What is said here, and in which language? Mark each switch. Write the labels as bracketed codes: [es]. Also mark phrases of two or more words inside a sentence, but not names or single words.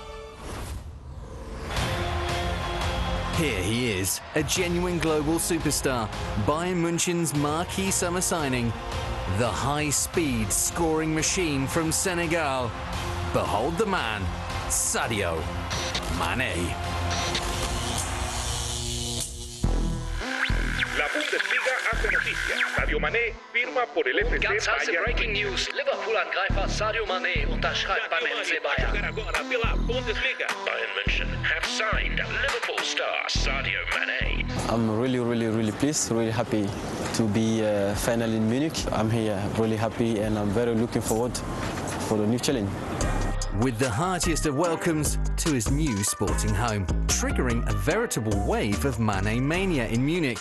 [en] Here he is, a genuine global superstar, Bayern München's marquee summer signing, the high-speed scoring machine from Senegal. Behold the man, Sadio Mane. [es] La Bundesliga hace noticia. Sadio Mane firma por el FC [de] Ganz heiße Bayern. [en] Breaking News. [de] Liverpool-Angreifer Sadio Mane unterschreibt beim FC Bayern. [pt] Agora pela Bundesliga. [en] Bayern München have signed Liverpool star Sadio Mane. I'm really pleased, really happy to be finally in Munich. I'm here really happy and I'm very looking forward for the new challenge. With the heartiest of welcomes to his new sporting home, triggering a veritable wave of Mane mania in Munich.